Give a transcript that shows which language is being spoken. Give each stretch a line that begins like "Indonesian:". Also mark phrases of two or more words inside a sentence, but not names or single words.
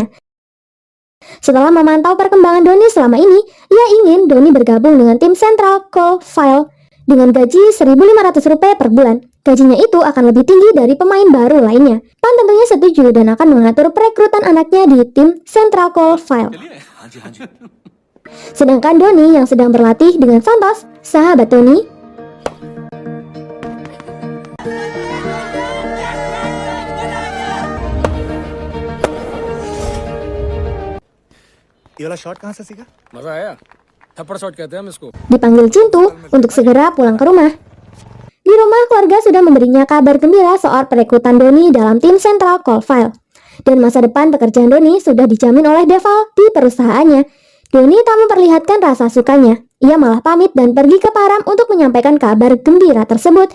Indonesian: Setelah memantau perkembangan Dhoni selama ini, ia ingin Dhoni bergabung dengan tim Central Coalfield dengan gaji Rp1.500 per bulan. Gajinya itu akan lebih tinggi dari pemain baru lainnya. Pan tentunya setuju dan akan mengatur perekrutan anaknya di tim Central Coalfield. Sedangkan Dhoni yang sedang berlatih dengan Santos, sahabat Dhoni,
Hindi: ये वाला शॉट कहाँ से सीखा? मजा आया? थप्पड़ शॉट कहते हैं हम इसको।
Indonesian: dipanggil Cintu untuk segera pulang ke rumah. Di rumah, keluarga sudah memberinya kabar gembira soal perekrutan Dhoni dalam tim Central Coalfield. Dan masa depan pekerjaan Dhoni sudah dijamin oleh Deval di perusahaannya. Dhoni tak memperlihatkan rasa sukanya. Ia malah pamit dan pergi ke Param untuk menyampaikan kabar gembira tersebut.